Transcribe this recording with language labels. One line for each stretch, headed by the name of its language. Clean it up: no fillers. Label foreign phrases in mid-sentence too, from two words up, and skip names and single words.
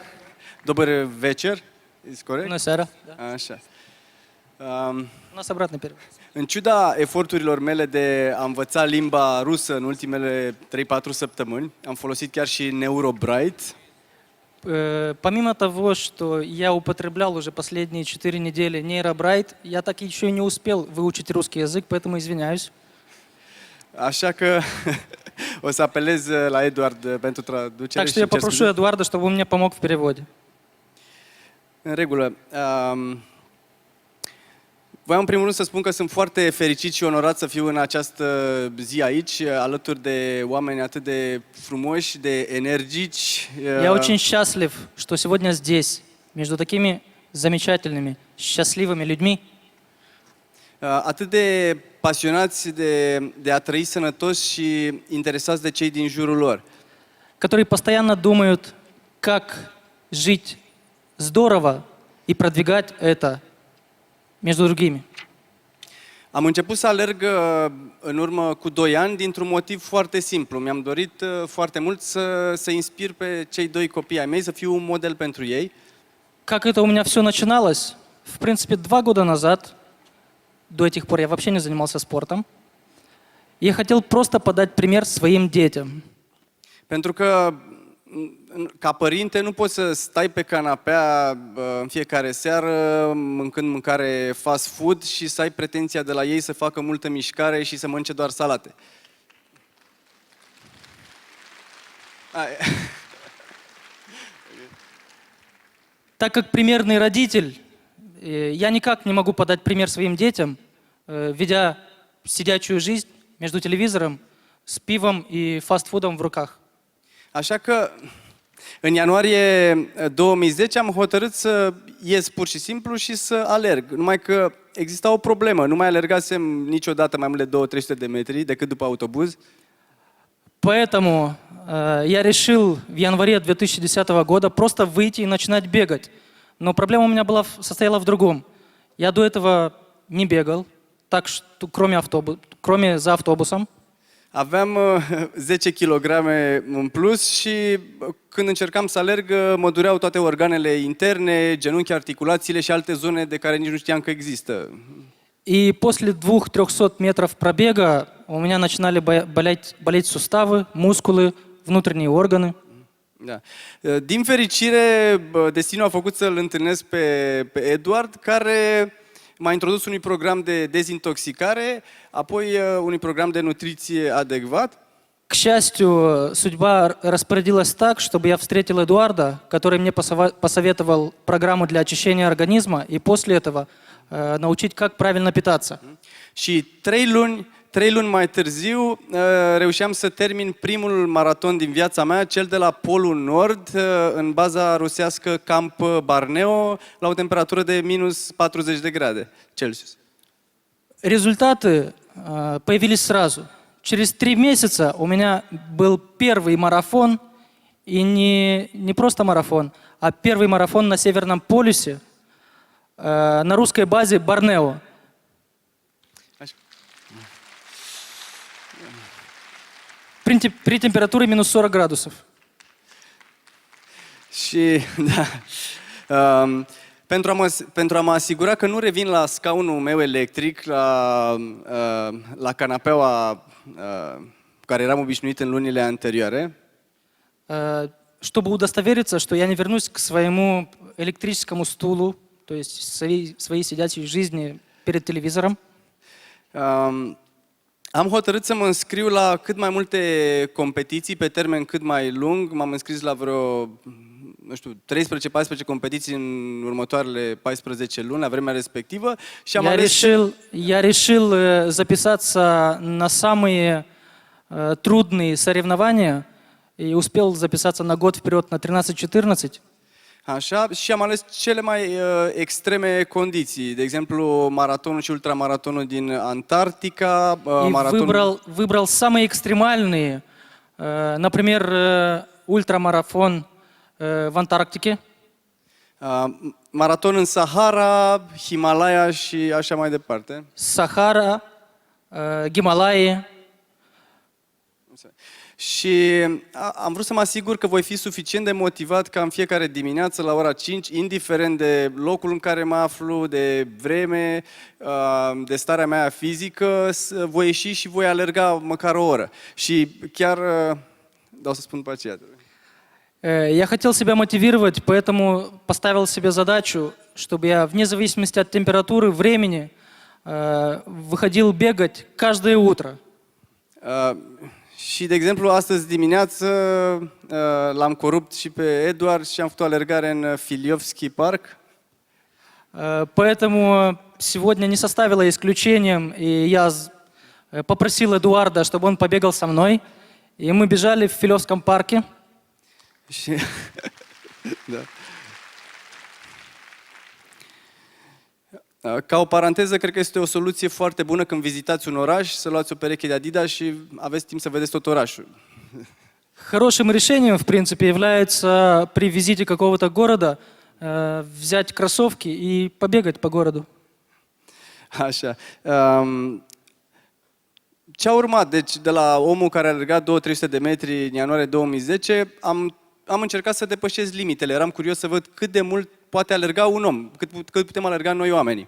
Russian: Добрый вечер.
Romanian: Is corect? Bună seara. Așa.
Russian: У нас обратный перевод.
Romanian: În ciuda eforturilor mele de a învăța limba rusă în ultimele 3-4 săptămâni, am folosit chiar și Neurobright.
Russian: Помимо того, что я употреблял уже последние 4 недели нейробрайт, я так еще и не успел выучить русский язык, поэтому извиняюсь.
Romanian: Așa că o să apelez la Eduard pentru traducere.
Russian: Так что я попрошу Эдуарда, чтобы он мне помог в переводе.
Romanian: În regulă. Voiam în primul rând să spun că sunt foarte fericit și onorat să fiu în această zi aici, alături de oameni atât de frumoși, de energici.
Russian: Я очень счастлив, что сегодня здесь, между такими замечательными, счастливыми людьми,
Romanian: atât de pasionați de a trăi sănătos și interesați de cei din jurul lor.
Russian: которые постоянно думают, как жить здорово и продвигать это между другими.
Romanian: Am început să alerg în urmă cu 2 ani dintr-un motiv foarte simplu. Mi-am dorit foarte mult să inspir pe cei 2 copii ai mei, să fiu un model pentru ei.
Russian: Как это у меня все начиналось? В принципе, 2 года назад, до этих пор я вообще не занимался спортом, я хотел просто подать пример своим детям.
Romanian: Pentru că ca părinte nu poți să stai pe canapea în fiecare seară mâncând mâncare
English: fast food
Romanian: și să ai pretenția de la ei să facă multă mișcare și să mănânce doar salate.
Russian: Так как примерный родитель, я никак не могу подать пример своим детям, ведя сидячую жизнь между телевизором, с пивом и фастфудом в руках.
Romanian: Așa că în ianuarie 2010 am hotărât să ies pur și simplu și să alerg. Numai că exista o problemă. Nu mai alergasem niciodată mai mult de 200-300 de metri decât după autobuz.
Russian: Поэтому я решил в январе 2010 года просто выйти и начинать бегать. Но проблема у меня состояла в другом. Я до этого не bегал, так что кроме за автобусом.
Romanian: Aveam 10 kg în plus și când încercam să alerg, mă dureau toate organele interne, genunchi, articulațiile și alte zone de care nici nu știam că există.
Russian: И после 200-300 метров пробега у меня начинали болеть суставы, мускулы, внутренние органы.
Romanian: Da. Din fericire, destinul a făcut să-l întâlnesc pe Eduard, care m-a introdus unui program de dezintoxicare, apoi unui program de nutriție adecvat.
Russian: К счастью, судьба распорядилась так, чтобы я встретил Эдуарда, который мне посоветовал программу для очищения организма и после этого научить, как правильно питаться.
Romanian: Și 3 luni mai târziu reușeam să termin primul maraton din viața mea, cel de la Polul Nord, în baza rusească Camp Barneo, la o temperatură de minus 40 de grade Celsius.
Russian: результаты появились сразу. Через 3 месяца у меня был первый марафон, и не просто марафон, а первый марафон на Северном полюсе, на русской базе Борнео.
Romanian: Așa.
Russian: При температуре минус 40 градусов.
Romanian: Și, da, pentru a mă asigura că nu revin la scaunul meu electric, la canapeaua cu care eram obișnuit în lunile anterioare,
Russian: Чтобы удостовериться, что я не вернусь к своему электрическому стулу, то есть своей сидячей жизни перед телевизором,
Romanian: am hotărât să mă înscriu la cât mai multe competiții pe termen cât mai lung. M-am înscris la vreo, nu știu, 13-14 competiții în următoarele 14 luni, la vremea respectivă. Și am ales...
Russian: я решил записаться на самые трудные соревнования и успел записаться на год вперед на 13-14.
Romanian: Așa, și am ales cele mai extreme condiții, de exemplu maratonul și ultramaratonul din Antarctica,
Russian: И выбрал самые экстремальные, например, ультрамарафон в Антарктике,
Romanian: maraton în Sahara, Himalaya și așa mai departe.
Russian: Сахара, Гималаи.
Romanian: Și am vrut să mă asigur că voi fi suficient de motivat ca în fiecare dimineață la ora 5, indiferent de locul în care mă aflu, de vreme, de starea mea fizică, voi ieși și voi alerga măcar o oră. Și chiar, dau să spun după aceea.
Russian: Я хотел себя мотивировать, поэтому поставил себе задачу, чтобы я вне зависимости от температуры, времени выходил бегать каждое утро.
Romanian: Și, de exemplu, astăzi dimineață l-am corupt și pe Eduard și am făcut o alergare în Filiovski Park.
Russian: Поэтому сегодня не составило исключением, и я попросил Эдуарда, чтобы он побегал со мной, и мы бежали в Филевском парке.
Romanian: Și, da. Ca o paranteză, cred că este o soluție foarte bună când vizitați un oraș, să luați o pereche de Adidas și aveți timp să vedeți tot orașul.
Russian: Хорошим решением, в принципе, является при визите какого-то города взять кроссовки и побегать по городу.
Romanian: Așa. Ce a urmat? Deci, de la omul care a alergat 200-300 de metri în ianuarie 2010, am încercat să depășesc limitele. Eram curios să văd cât de mult poate alerga un om, cât putem alerga noi oamenii.